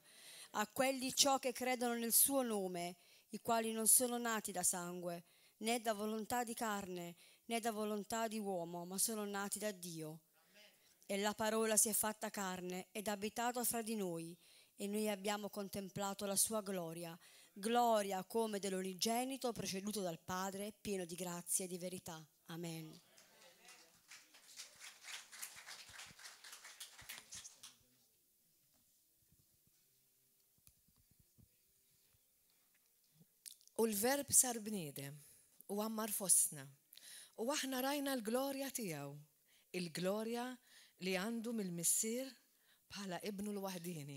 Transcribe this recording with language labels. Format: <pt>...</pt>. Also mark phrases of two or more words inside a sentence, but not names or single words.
<it>A quelli ciò che credono nel suo nome, i quali non sono nati da sangue, né da volontà di carne, né da volontà di uomo, ma sono nati da Dio. E la parola si è fatta carne ed ha abitato fra di noi, e noi abbiamo contemplato la sua gloria, gloria come dell'unigenito preceduto dal Padre, pieno di grazia e di verità. Amen.</it> <mt>U l-verb sar bniedem u għammar fostna. U aħna rajna l-glorja tijaw, il-glorja li għandu mill-missier bħala ibnu l-wahdini.</mt>